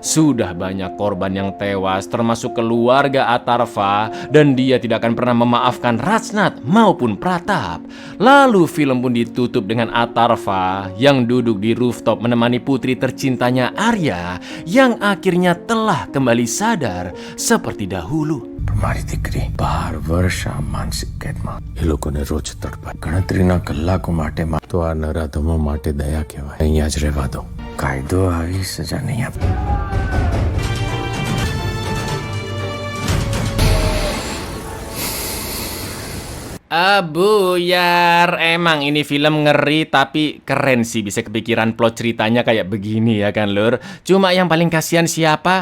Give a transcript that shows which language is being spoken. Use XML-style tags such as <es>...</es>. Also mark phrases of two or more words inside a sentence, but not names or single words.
<id>Sudah banyak korban yang tewas termasuk keluarga Atarva dan dia tidak akan pernah memaafkan Rajnath maupun Pratap. Lalu film pun ditutup dengan Atarva yang duduk di rooftop menemani putri tercintanya Arya yang akhirnya telah kembali sadar seperti dahulu.</id> <gu>મારી દીકરી 12 વર્ષ આ માનસિક કેદમાં એ લોકોને રોજ તડપાય ગણતરીના કલાકો માટે તો આ નરાધમો માટે દયા કહેવાય. અહીંયા જ રહેવા દો. કાયદો આવી સજા નહીં આપે.</gu> <id>Buyar, emang ini film ngeri tapi keren sih bisa kepikiran plot ceritanya kayak begini ya kan, Lur. Cuma yang paling kasihan siapa?</id>